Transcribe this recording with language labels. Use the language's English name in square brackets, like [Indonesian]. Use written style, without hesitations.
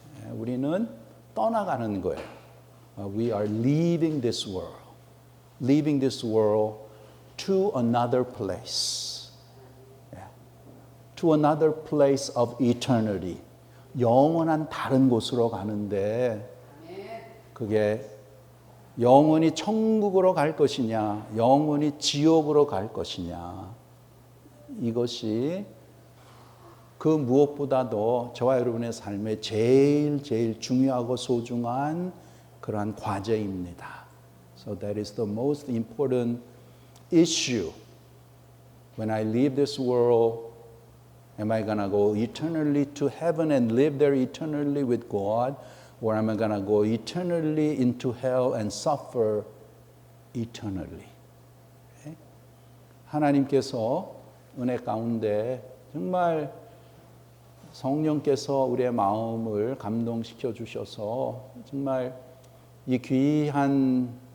[Korean] 우리는 떠나가는 거예요. [English] We are leaving this world. Leaving this world to another place. To another place of eternity. [Korean] 영원한 다른 곳으로 가는데 그게 영원히 천국으로 갈 것이냐, 영원히 지옥으로 갈 것이냐. 이것이 그 무엇보다도 저와 여러분의 삶에 제일 중요하고 소중한 그러한 과제입니다. [English] So that is the most important issue. When I leave this world, am I going to go eternally to heaven and live there eternally with God? Or am I going to go eternally into hell and suffer eternally? Okay? [Korean] 하나님께서 은혜 가운데 정말 성령께서 우리의 마음을 감동시켜 주셔서 정말 이 귀한